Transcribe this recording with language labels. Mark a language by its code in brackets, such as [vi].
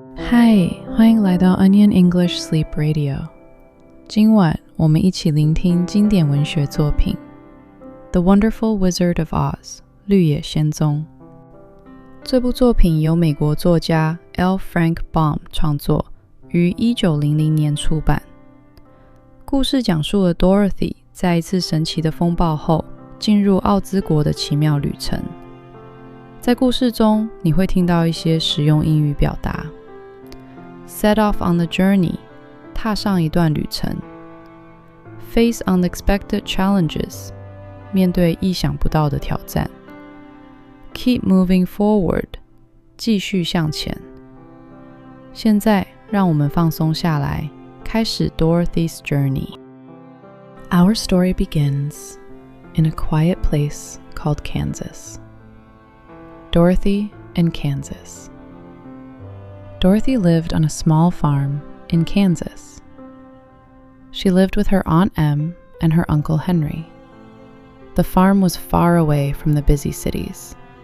[zh] 嗨，欢迎来到 Onion English Sleep Radio。今晚我们一起聆听经典文学作品《The Wonderful Wizard of Oz》绿野仙踪。这部作品由美国作家 L. Frank Baum 创作，于1900年出版。故事讲述了 Dorothy 在一次神奇的风暴后，进入奥兹国的奇妙旅程。在故事中，你会听到一些实用英语表达。 [en] Set off on the journey， [zh] 踏上一段旅程。 [en] Face unexpected challenges， [zh] 面对意想不到的挑战。 [en] Keep moving forward， [zh] 继续向前。现在，让我们放松下来，开始 [en] Dorothy's journey. Our story begins in a quiet place called Kansas. Dorothy in Kansas. Dorothy lived on a small farm in Kansas. She lived with her Aunt Em and her Uncle Henry. The farm was far away from the busy cities.